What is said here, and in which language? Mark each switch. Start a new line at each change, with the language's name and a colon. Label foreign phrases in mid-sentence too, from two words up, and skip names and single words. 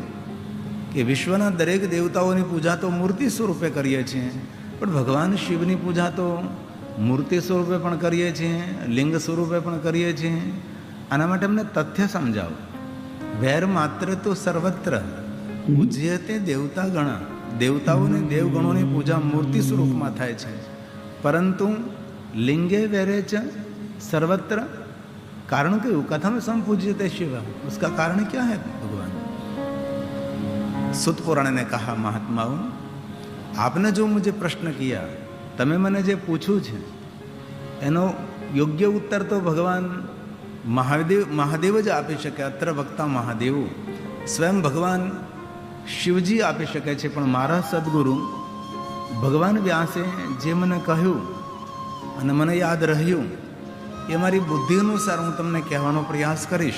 Gujarati: કે વિશ્વના દરેક દેવતાઓની પૂજા તો મૂર્તિ સ્વરૂપે કરીએ છીએ, પણ ભગવાન શિવની પૂજા તો મૂર્તિ સ્વરૂપે પણ કરીએ છીએ, લિંગ સ્વરૂપે પણ કરીએ છીએ। આના માટે અમને તથ્ય સમજાવો।
Sanskrit: વેર માત્ર તો સર્વત્ર પૂજ્યતે દેવતા ગણ,
Gujarati: દેવતાઓને દેવગણોની પૂજા મૂર્તિ સ્વરૂપમાં થાય છે, પરંતુ
Sanskrit: लिंगे वेरे च सर्वत्र।
Hindi: कारण क्यों?
Sanskrit: कथम संपूज्यते शिव?
Hindi: उसका कारण क्या है भगवान? सूत पुराण ने कहा, महात्माओं, आपने जो मुझे प्रश्न किया,
Gujarati: તમે મને જે પૂછું છે એનો યોગ્ય ઉત્તર તો ભગવાન મહાદેવ જ આપી શકે. અત્ર વક્તા મહાદેવ, સ્વયં ભગવાન શિવજી આપી શકે છે. પણ મારા સદગુરુ ભગવાન વ્યાસે જે મને કહ્યું અને મને યાદ રહ્યું એ મારી બુદ્ધિ અનુસાર હું તમને કહેવાનો પ્રયાસ કરીશ.